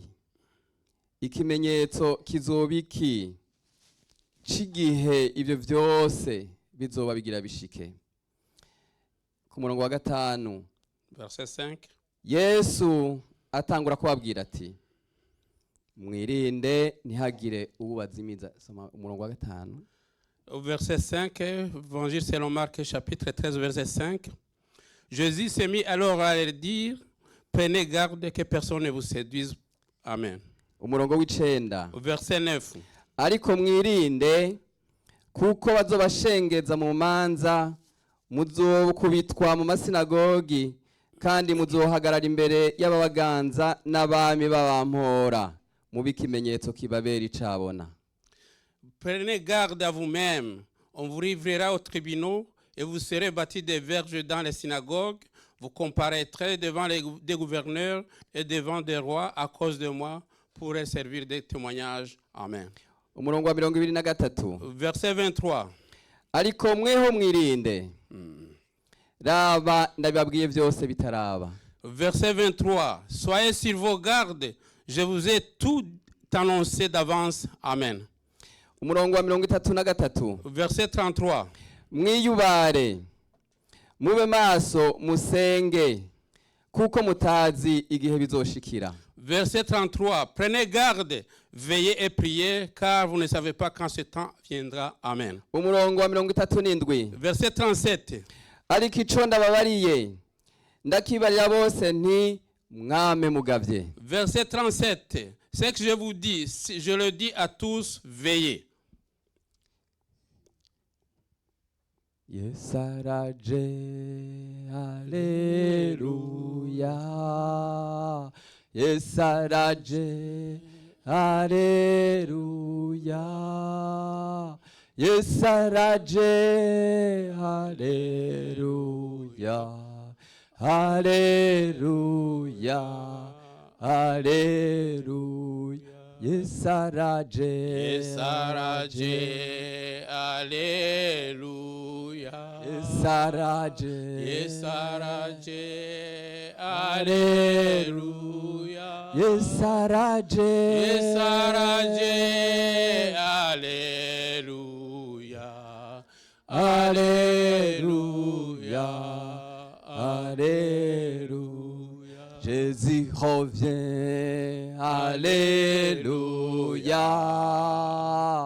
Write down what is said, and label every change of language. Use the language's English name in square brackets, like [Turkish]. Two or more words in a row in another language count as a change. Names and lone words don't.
[Rundi] Ikimenyetso kizoba iki c'igihe ivyo vyose bizoba bigira bishike? Ku murongo wa gatanu, [French] Verset 5. [Rundi] Yesu atangura kubabwira ati, mwirinde ntihagire ubazimiza. Soma umurongo wa gatanu. [French] Au verset 5, évangile selon Marc, chapitre 13, verset 5. Jésus s'est mis alors à leur dire, prenez garde que personne ne vous séduise. Amen. [Rundi] Umurongo w'icenda. [French] Au verset 9. [Rundi] Ariko mwirinde kuko bazobashengeza mu manza, muzokubitwa mu masinagogi, kandi muzohagarara imbere y'ababaganza n'abami babampora, mube ikimenyetso kibabera icabona. [French] Prenez garde à vous-même. On vous livrera aux tribunaux et vous serez bâtis des verges dans les synagogues. Vous comparaîtrez devant des gouverneurs et devant des rois à cause de moi pour servir des témoignages. Amen. [Rundi] Umurongo wa 23. [French] Verset 23. [Rundi] Ariko mweho mwirinde, raba ndabibabwiye vyose bitaraba. [French] Verset 23. Soyez sur vos gardes. Je vous ai tout annoncé d'avance. Amen. [Rundi] Umurongo wa 33. [French] Verset 33. [Rundi] Mwiyubare, mube maso musenge, kuko mutazi igihe bizoshikira. [French] Verset 33. Prenez garde, veillez et priez, car vous ne savez pas quand ce temps viendra. Amen. [Rundi] Umurongo wa 37. [French] Verset 37. [Rundi] Ariko ico ndababariye ndakibarira bose nti mwame mugavye. [French] Verset 37. Ce que je vous dis, je le dis à tous, veillez. [Rundi] Yes araje, Alleluia. Yes araje, Alleluia. Yes araje, Alleluia. Alleluia. Alleluia. Yes araje, Yesaraje, Alléluia. Yesaraje, Yesaraje, Alléluia. Yesaraje, Yesaraje, Alléluia. Alléluia, Alléluia. [French] Jésus revient, Alléluia.